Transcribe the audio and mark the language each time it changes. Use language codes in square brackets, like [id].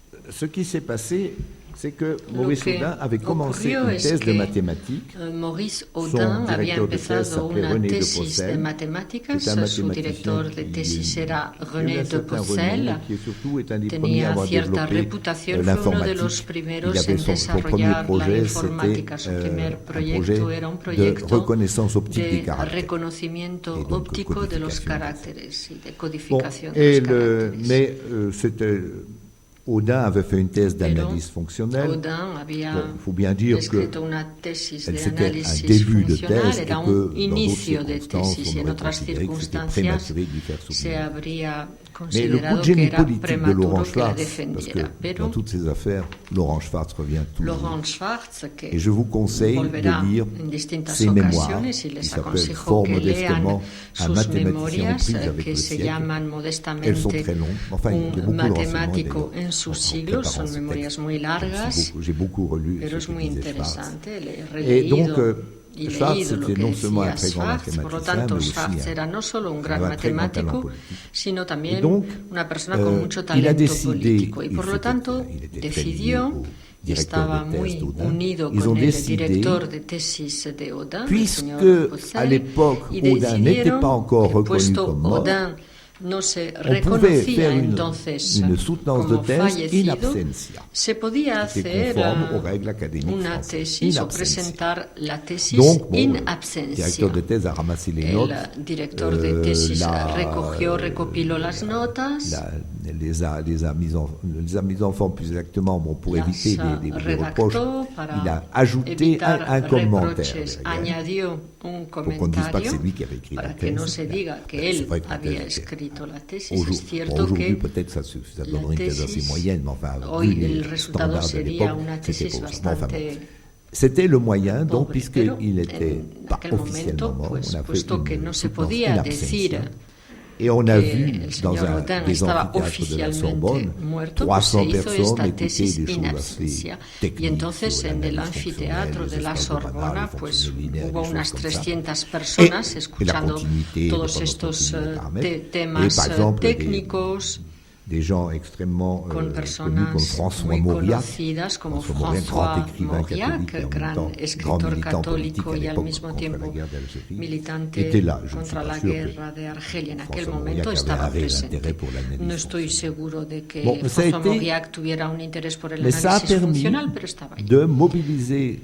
[fr] Ce qui s'est passé, c'est que Maurice Audin avait commencé une thèse de mathématiques. [es] Maurice Audin había empezado una tesis de matemáticas. Su director de tesis era René de Possel. Tenía cierta reputación, fue uno de los primeros en desarrollar la informática. Su primer proyecto era un proyecto de reconocimiento óptico de los caracteres y de codificación de los caracteres. [fr] Audin avait fait une thèse d'analyse fonctionnelle. Il faut bien dire que c'était un début de thèse et que dans d'autres circonstances, on aurait considéré que c'était prématuré d'y faire soutenir. Mais le coup de génie politique de Laurent Schwartz, parce que dans toutes ces affaires, Laurent Schwartz revient toujours. Et je vous conseille de lire ses mémoires, qui s'appellent fort modestement Un mathématicien aux prises avec le siècle. Elles sont très longues, enfin il y a beaucoup de renseignements d'ailleurs. [es] Sus siglos, son memorias muy largas, pero es muy interesante. Le he releído y leído lo que decía Schwartz. Por lo tanto, Schwartz era no solo un gran matemático, sino también una persona con mucho talento político. Y por lo tanto, decidió, y estaba muy unido con el director de tesis de Audin, el señor Possel, y decidieron que, puesto Audin no se reconocía entonces como fallecido, se podía hacer una tesis o presentar la tesis in absentia. El director de tesis recopiló las notas, [fr] les a mis en forme plus exactement pour éviter des reproches. Il a ajouté un commentaire. [es] Añadió un comentario para que no se diga que él había escrito la tesis. Es cierto que [fr] peut-être ça donnerait une thèse assez moyenne, mais enfin, [es] hoy el resultado sería una tesis bastante. [fr] C'était le moyen, donc, puisqu'il n'était pas officiellement mort, on a fait une soutenance in absentia. Et on a vu dans des amphithéâtres de la Sorbonne 300 personnes écouter des choses assez techniques. [es] Y entonces en el anfiteatro de la Sorbona pues hubo unas 300 personas escuchando todos estos temas técnicos. [fr] Des gens extrêmement connus comme François Mauriac, [es] como François Mauriac, gran escritor católico y al mismo tiempo militante contra la guerra de Argelia. En aquel momento estaba presente. No estoy seguro de que François Mauriac tuviera un interés por el análisis funcional, pero estaba ahí.